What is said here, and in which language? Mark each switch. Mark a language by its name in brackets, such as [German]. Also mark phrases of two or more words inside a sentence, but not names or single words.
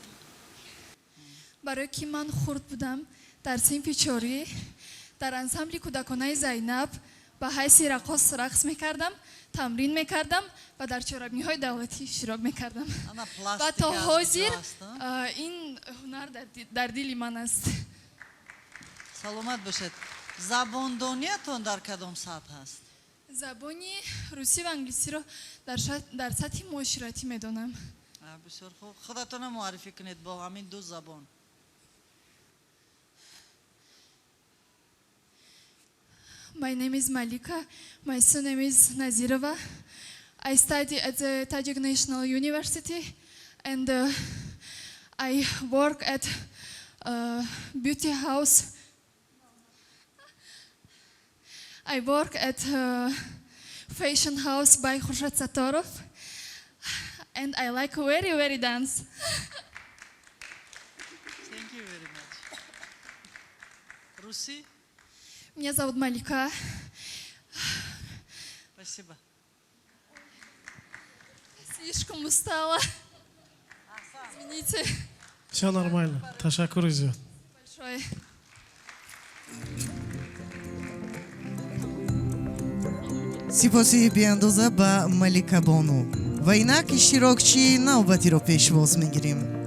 [Tajik] Барои ки ман хурд будам дар синфи чорӣ дар ансамбли кӯдаконаи Зайнаб ба ҳайси раққос рақс мекардам, тамрин мекардам ва дар чорраҳаҳои давлатӣ иштирок мекардам ва то ҳозир ин ҳунар дар дили ман аст. Саломат бошад. Забон донитон дар кадом сатҳ ҳаст? Забони русӣ ва англисиро дар сатҳи муоширатӣ медонам. Бисёр хуб. Худатон муаррифӣ кунед бо ҳамин ду забон. [English] My name is Malika. My surname is Nazirova. I study at the Tajik National University and I work at beauty house. I work at fashion house by Khurshad Satorov and I like very dance. Thank you very much. [Tajik] Руси? [Russian] Меня зовут Малика. Спасибо. Слишком устала. Извините. Все нормально. Ташакур идет. Большое. [Tajik] сипоси беандоза ба Малика Бону ва инак иштирокчии навбатиро пешвоз мегирем.